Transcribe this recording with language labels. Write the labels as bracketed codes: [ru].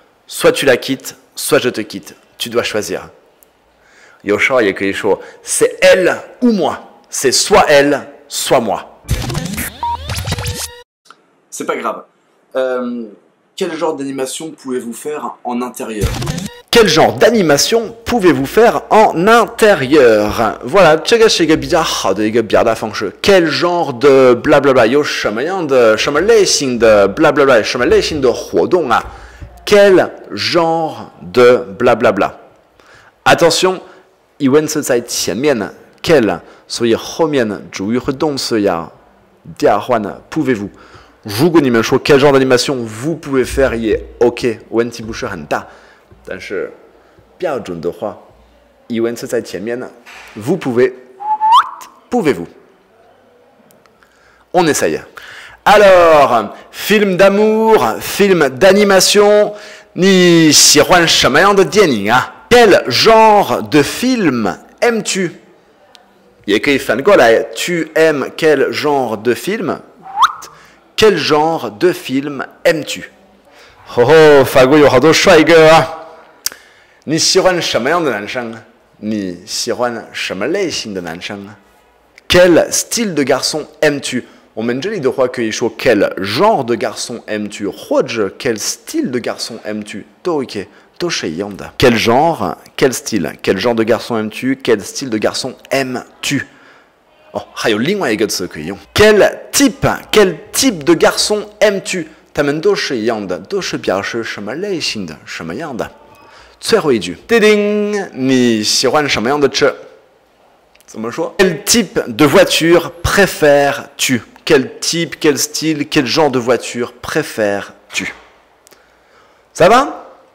[fr] Soit tu la quittes, soit je te quitte. Tu dois choisir. [zh] 有时候也可以说 [fr] c'est elle ou moi. C'est soit elle, soit moi. C'est pas grave. Quel genre d'animation pouvez-vous faire en intérieur? Quel genre d'animation pouvez-vous faire en intérieur? Voilà, [zh] 这个是一个比较好的一个表达方式。 [fr] Quel genre de blablabla [zh] 有什么样的、什么类型的 blablabla 什么类型的活动啊 ？Quel genre de blablabla [fr] Attention， [zh] 疑问词在前面呢 ，quel， 所以后面呢主语和动词要调换呢 ， [fr] pouvez-vous。 [zh] 如果你们说 [fr] quel genre d'animation vous pouvez faire [zh] 也 OK， 问题不是很大。但是标准的话，疑问词在前面呢。 [fr] Vous pouvez, pouvez-vous? On essaye. Alors, film d'amour, film d'animation, [zh] 你喜欢什么样的电影啊 [fr] Quel genre de film aimes-tu? [zh] 也可以反过来 [fr] Tu aimes quel genre de film? Quel genre de film aimes-tu? [zh] 哦，法国有好多帅哥啊！你喜欢什么样的男生？你喜欢什么类型的男生？ [fr] Quel style de garçon aimes-tu？ [zh] 我们这里的话可以说 [fr] Quel genre de garçon aimes-tu？ [zh] 或者 [fr] Quel style de garçon aimes-tu？ [zh] 都 OK， 都是一样的。 [fr] Quel genre？ Quel style？Quel genre de garçon aimes-tu？ Quel style de garçon aimes-tu？ [zh] 哦，还有另外一个词可以用 [fr] Quel type？ Quel type de garçon aimes-tu？ [zh] 它们都是一样的，都是表示什么类型的、什么样的。最后一句，叮叮，你喜欢什么样的车？怎么说 ？ [fr] Quel type de voiture préfères-tu? Quel type, quel style, quel genre de voiture préfères-tu? Ça va?